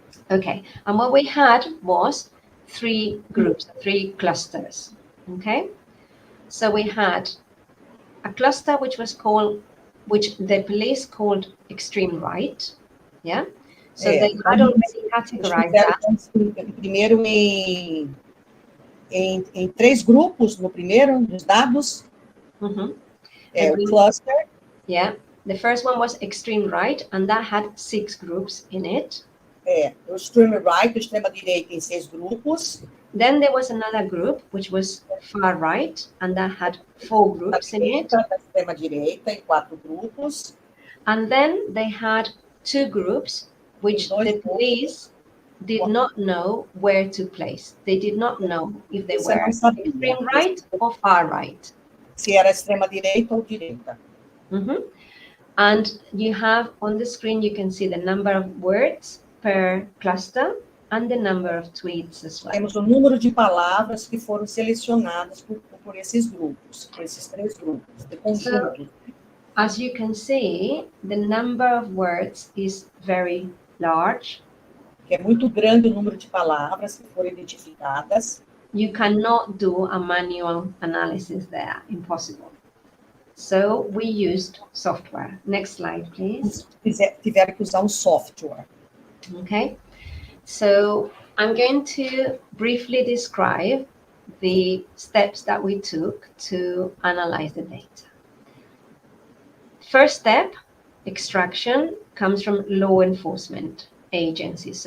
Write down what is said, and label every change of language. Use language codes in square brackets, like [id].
[en] Okay, and what we had was 3 groups, 3 clusters. Okay, so we had a cluster which the police called extreme right. Yeah, so they had already categorized that. [pt] Primeiro em 3 grupos, no primeiro, nos dados. Mm-hmm. O cluster. [en] Yeah, the first one was extreme right, and that had 6 groups in it. [pt] O [en] extreme right, [pt] o extrema-direita em 6 grupos. [en] Then there was another group, which was far right, and that had 4 groups in it. [pt] Extrema-direita em 4 grupos. [en] And then they had 2 groups, which the police did not know where to place. They did not know if they were extreme right or far right. [pt] Se era extrema-direita ou direita. Mm-hmm. [en] And you have on the screen, you can see the number of words per cluster and the number of tweets as well. [pt] Temos o número de palavras que foram selecionadas por esses grupos, por esses 3 grupos, de conjunto. [en] As you can see, the number of words is very large. [pt] Que é muito grande o número de palavras que foram identificadas. [en] You cannot do a manual analysis there, impossible. So we used software. Next slide, please. [pt] Tiveram que usar um software. [en] Okay, so I'm going to briefly describe the steps that we took to analyze the data. First step, extraction, comes from law enforcement agencies.